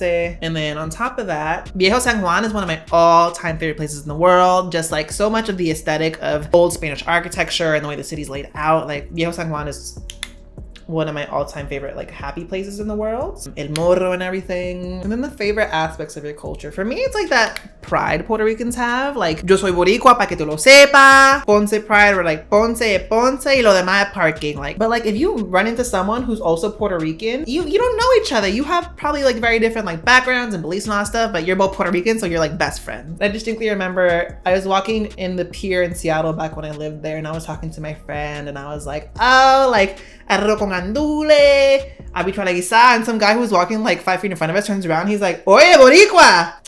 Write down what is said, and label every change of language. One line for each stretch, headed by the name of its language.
English: And then on top of that, Viejo San Juan is one of my all-time favorite places in the world. Just like so much of the aesthetic of old Spanish architecture and the way the city's laid out. Like Viejo San Juan is one of my all-time favorite like happy places in the world. El Morro and everything. And then the favorite aspects of your culture. For me, it's like that pride Puerto Ricans have.
Spanish: Like, yo soy boricua pa que tú lo sepa.
English: Ponce pride, or like
Spanish: Ponce es Ponce y lo demás es parking.
English: Like, but like if you run into someone who's also Puerto Rican, you don't know each other. You have probably like very different like backgrounds and beliefs and all that stuff, but you're both Puerto Rican, so you're like best friends. I distinctly remember I was walking in the pier in Seattle back when I lived there, and I was talking to my friend, and I was like, oh, like arroz con andule, habichuela guisada, and some guy who was walking like 5 feet in front of us turns around, he's like,
Spanish: oye, boricua.